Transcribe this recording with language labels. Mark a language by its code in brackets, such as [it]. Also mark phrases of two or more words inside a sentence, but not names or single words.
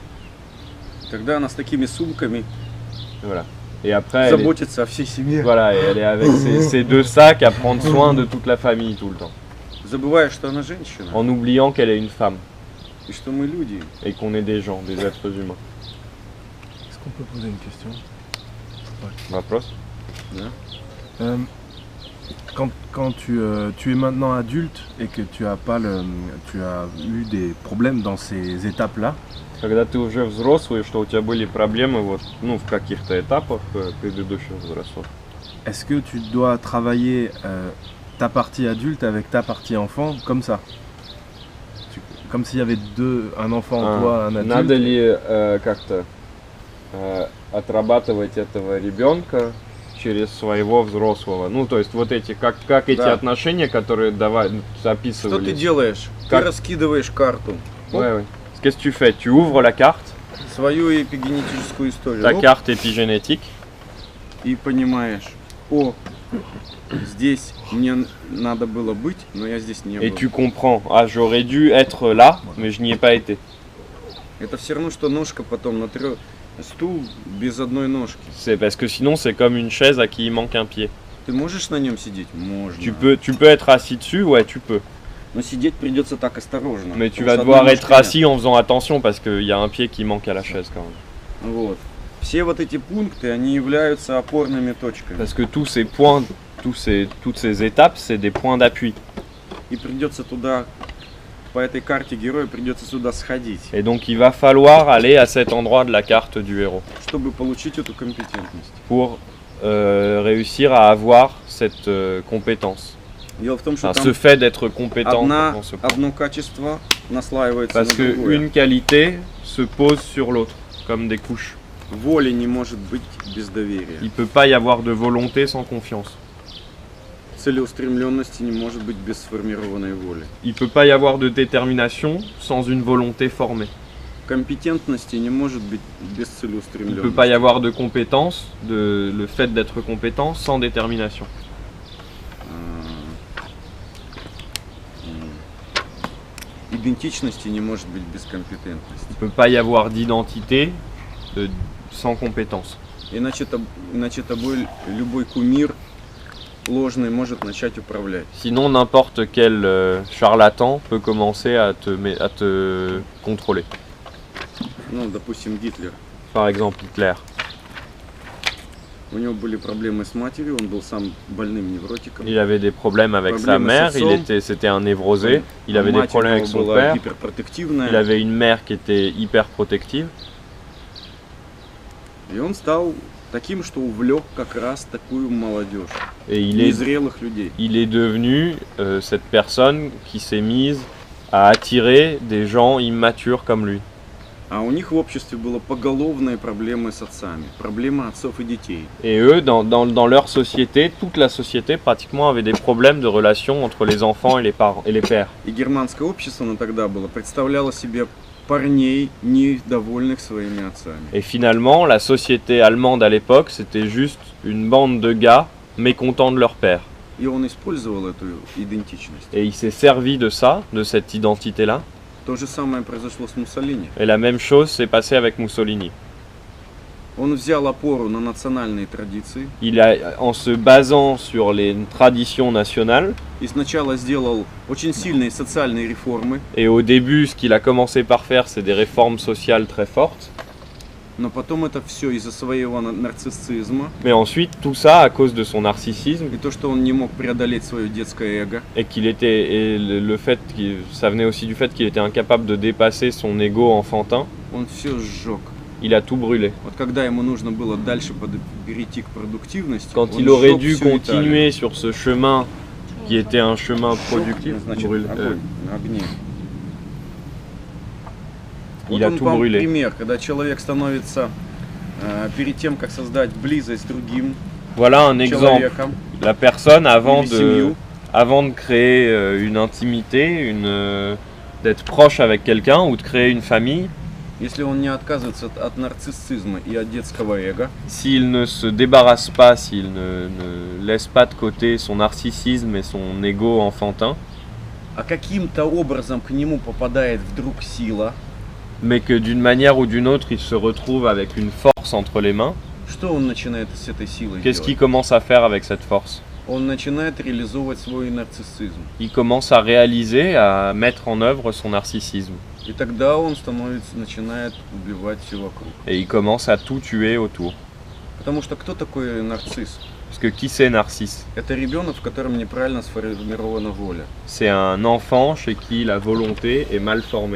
[ru] Когда она с такими сумками [fr] Voilà. Et après, elle est, [ru] заботится о всей семье. [fr] voilà, et elle est avec ses deux sacs à prendre soin de toute la famille tout le temps. [ru] Забывая, что она женщина. [fr] En oubliant qu'elle est une femme [ru] И что мы люди. [fr] et qu'on est des gens, des êtres humains. Est-ce qu'on peut poser une question? [ru] Вопрос? [fr] Quand tu es maintenant adulte et que tu as eu des problèmes dans ces étapes-là, [ru] Когда ты уже взрослый, что у тебя были проблемы вот, ну, в каких-то этапах предыдущих взрослых, [fr] est-ce que tu dois travailler ta partie adulte avec ta partie enfant comme ça? Comme s'il y avait un enfant en toi, un adulte. [ru] надо ли как-то отрабатывать этого ребенка через своего взрослого? Ну, то есть вот эти, как эти Да. отношения, которые Что ты описывались. делаешь? Как? Ты раскидываешь карту. [fr] Ouais, ouais. Qu'est-ce que tu fais? Tu ouvres la carte, [ru] Свою эпигенетическую историю. [fr] ta [ru] Оп, [fr] carte épigénétique, [ru] и понимаешь, здесь мне надо было быть, но я здесь не [fr] et [ru] был. [fr] tu comprends, ah j'aurais dû être là, mais je n'y ai pas été. [ru] Это все равно, что ножка потом на стул без одной ножки. [fr] C'est parce que sinon c'est comme une chaise à qui il manque un pied. [ru] Ты можешь на нем сидеть? Можно. [fr] Tu peux être assis dessus, ouais tu peux. [ru] Но сидеть придется так осторожно. [fr] Mais tu [ru] потому [fr] vas [ru] что [fr] devoir [ru] одной [fr] être [ru] ножки нет. [fr] assis en faisant attention parce qu'il y a un pied qui manque à la chaise quand même. [ru] Вот. Все вот эти пункты, они являются опорными точками. [fr] Parce que tous ces points, toutes ces étapes, c'est des points d'appui. [ru] И придется туда, по этой карте героя, придется сюда сходить, [fr] Et donc il va falloir aller à cet endroit de la carte du héros [ru] чтобы получить эту компетентность. [fr] pour réussir à avoir cette compétence. [ru] Дело в том, что [fr] Enfin, [ru] там [fr] ce fait d'être compétent dans ce point. [ru] одно качество наслаивается [fr] Parce [ru] на другое. [fr] qu'une qualité se pose sur l'autre, comme des couches. [ru] Воли не может быть без доверия. [fr] Il ne peut pas y avoir de volonté sans confiance. [ru] Целеустремленности не может быть без сформированной воли. [fr] Il ne peut pas y avoir de détermination sans une volonté formée. [ru] Компетентности не может быть без [fr] Il ne peut pas y [ru] целеустремленности. [fr] avoir de compétence, le fait d'être compétent sans détermination. [ru] Идентичности не может быть без компетентности. [fr] Il ne peut pas y avoir d'identité sans compétence. [ru] Иначе тобой любой кумир ложный может начать управлять. [fr] Sinon, n'importe quel charlatan peut commencer à te contrôler. [ru] Ну, допустим, Гитлер. [fr] Par exemple, Hitler. [ru] У него были проблемы с матерью, он был сам больным невротиком. [fr] Il avait des problèmes avec sa Problème mère, [ru] с [fr] c'était un névrosé. Il avait des [ru] Мать у [fr] problèmes [ru] него [fr] avec son [ru] была [fr] père. [ru] гиперпротективная. [fr] Il avait une mère qui était hyper protective. [ru] И он стал таким, что увлек как раз такую молодежь, [fr] Et [ru] незрелых людей. [fr] il est devenu cette personne qui s'est mise à attirer des gens immatures comme lui. [ru] А у них в обществе было поголовные проблемы с отцами, проблемы отцов и детей. [fr] Et eux, dans leur société, toute la société pratiquement avait des problèmes de relations entre les enfants et les parents et les pères. [ru] И германское общество, оно тогда было, представляло себе парней, недовольных своими отцами. [fr] Et finalement, la société allemande à l'époque, c'était juste une bande de gars mécontents de leur père. [ru] И он использовал эту идентичность. [fr] Et il s'est servi de ça, de cette identité-là. [ru] То же самое произошло с Муссолини. [fr] Et la même chose s'est passée avec Mussolini. [ru] Он взял опору на национальные традиции [fr] En se basant sur les traditions nationales, [ru] и сначала сделал очень сильные социальные реформы, [fr] et au début, ce qu'il a commencé par faire, c'est des réformes sociales très fortes. [ru] но потом это все из-за своего нарциссизма [fr] Mais ensuite, tout ça à cause de son narcissisme [ru] и то, что он не мог преодолеть свое детское эго, [fr] le fait ça venait aussi du fait qu'il était incapable de dépasser son ego enfantin. [ru] он все сжег. [fr] Il a tout brûlé. [ru] Вот когда ему нужно было дальше перейти к продуктивности, [fr] Quand [ru] он [fr] il aurait [ru] сжег [fr] dû [ru] всю Италию. [fr] continuer sur ce chemin qui était un chemin [ru] Сжег, [fr] productif, [ru] значит, огонь, на огне. [fr] il a [ru] Вот [fr] tout [ru] вам [fr] brûlé. [ru] пример, когда человек становится перед тем, как создать близость с другим [fr] Voilà un exemple. [ru] человеком, [fr] La personne, avant [ru] или семью, [fr] de créer une intimité, d'être proche avec quelqu'un ou de créer une famille, [ru] если он не отказывается от нарциссизма и от детского эго, [fr] s'il ne se débarrasse pas, s'il ne laisse pas de côté son narcissisme et son ego enfantin, [ru] а каким-то образом к нему попадает вдруг сила, [fr] mais que d'une manière ou d'une autre, il se retrouve avec une force entre les mains, [ru] что он начинает с этой силой [fr] qu'est-ce qu'il [ru] делать? [fr] commence à faire avec cette force? [ru] Он начинает реализовывать свой нарциссизм. [fr] Il commence à réaliser, à mettre en œuvre son narcissisme. [ru] И тогда он начинает убивать все вокруг. [fr] Et il commence à tout tuer autour. [ru] Потому что кто такой нарцисс? [fr] Parce que qui c'est Narcisse? [ru] Это ребенок, в котором неправильно сформирована воля. [fr] C'est un enfant chez qui la volonté est mal formée.